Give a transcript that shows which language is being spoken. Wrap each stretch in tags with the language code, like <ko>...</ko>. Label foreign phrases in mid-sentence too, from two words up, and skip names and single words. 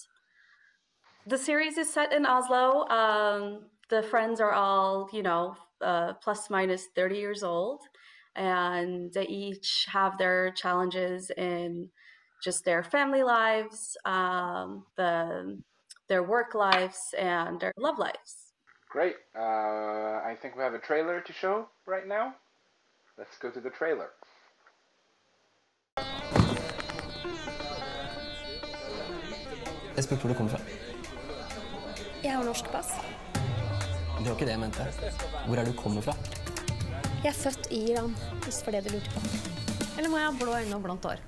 <en>The series is set in Oslo. The friends are all, plus minus 30 years old, and they each have their challenges in just their family lives, their work lives, and their love lives. Great. I think we have a trailer to show right now. Let's go to the trailer.</en> <no>Jeg spurte hvor du kommer fra. Jeg har norsk pass. Det var ikke det jeg mente. Hvor er du kommer fra? Jeg er født i Iran, hvis for det du lurte på. Eller må jeg ha blå øyne og blondt hår?</no>